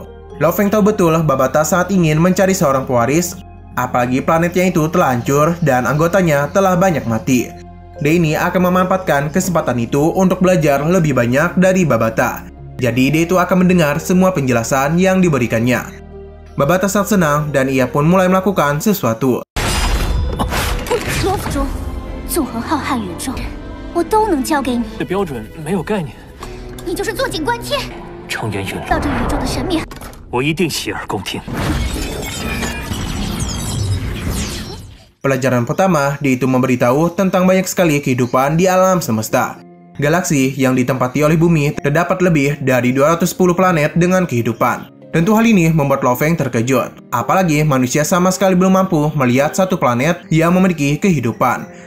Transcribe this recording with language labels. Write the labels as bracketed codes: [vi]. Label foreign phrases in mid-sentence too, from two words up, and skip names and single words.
[id] Lo Feng tahu betul Babata sangat ingin mencari seorang pewaris, apalagi planetnya itu telah hancur dan anggotanya telah banyak mati. Dia ini akan memanfaatkan kesempatan itu untuk belajar lebih banyak dari Babata. Jadi dia itu akan mendengar semua penjelasan yang diberikannya. Babata sangat senang dan ia pun mulai melakukan sesuatu. [zh] 罗浮中，纵横浩瀚宇宙，我都能教给你。对标准没有概念，你就是坐井观天，成员陨落，到这宇宙的神秘。我一定洗耳恭听。 [id] Pelajaran pertama, dia itu memberitahu tentang banyak sekali kehidupan di alam semesta. Galaksi yang ditempati oleh bumi terdapat lebih dari 210 planet dengan kehidupan. Tentu hal ini membuat Lo Feng terkejut. Apalagi manusia sama sekali belum mampu melihat satu planet yang memiliki kehidupan.